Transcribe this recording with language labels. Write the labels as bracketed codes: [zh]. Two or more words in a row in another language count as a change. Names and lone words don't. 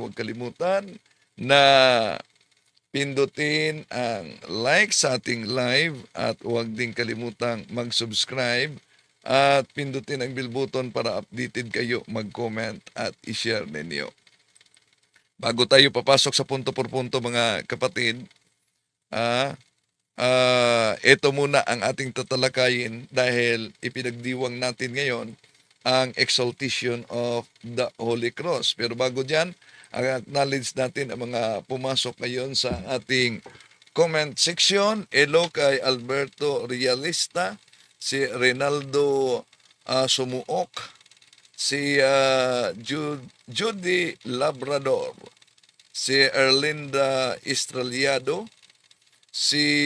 [tl] Huwag kalimutan na pindutin ang like sa ating live at huwag din kalimutang mag-subscribe at pindutin ang [en] bell button [tl] para updated kayo, mag-comment at i-share ninyo. Bago tayo papasok sa [es] punto por punto [tl] mga kapatid, ito muna ang ating tatalakayin dahil ipinagdiwang natin ngayon ang [en] exaltation of the Holy Cross. [tl] Pero bago dyan, acknowledge natin ang mga pumasok ngayon sa ating [en] comment section. [tl] Hello kay Alberto Realista, si Reynaldo Sumuok, si Judy Labrador, si Erlinda Estraliado, si